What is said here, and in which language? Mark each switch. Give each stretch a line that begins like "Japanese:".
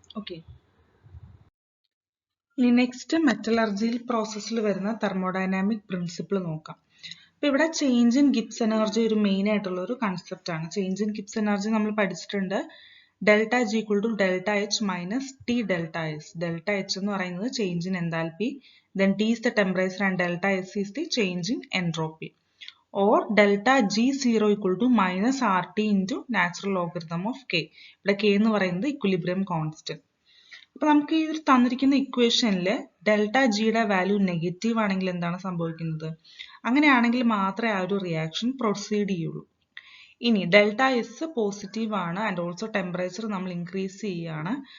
Malayalam: Okay, ഇനി next മെറ്റലർജിയിൽ പ്രോസസ്സിൽ വരുന്ന തെർമോഡൈനാമിക് പ്രിൻസിപ്പിൾ നോക്കാം. അപ്പൊ ഇവിടെ ചേഞ്ച് ഇൻ ഗിബ്സ് എനർജി ഒരു മെയിൻ ആയിട്ടുള്ള ഒരു കൺസെപ്റ്റ് ആണ്. ചേഞ്ച് ഇൻ ഗിബ്സ് എനർജി നമ്മൾ പഠിച്ചിട്ടുണ്ട്,
English: Delta G equal to delta H minus T delta S.
Malayalam: Delta H എന്ന് പറയുന്നത് change in enthalpy,
English: then T is the temperature and delta S is the change in entropy. Or delta G0 equal to minus RT into natural logarithm of K.
Malayalam: ഇവിടെ K എന്ന് പറയുന്നത് equilibrium constant. അപ്പൊ നമുക്ക് ഈ ഒരു തന്നിരിക്കുന്ന ഇക്വേഷനിൽ delta ജിയുടെ വാല്യൂ നെഗറ്റീവ് ആണെങ്കിൽ എന്താണ് സംഭവിക്കുന്നത്, അങ്ങനെയാണെങ്കിൽ മാത്രമേ ആ ഒരു റിയാക്ഷൻ പ്രൊസീഡ് ചെയ്യുള്ളൂ. ഇനി ഡെൽറ്റ എസ് പോസിറ്റീവ് ആണ് ആൻഡ് ഓൾസോ ടെമ്പറേച്ചർ നമ്മൾ ഇൻക്രീസ് ചെയ്യുകയാണ്.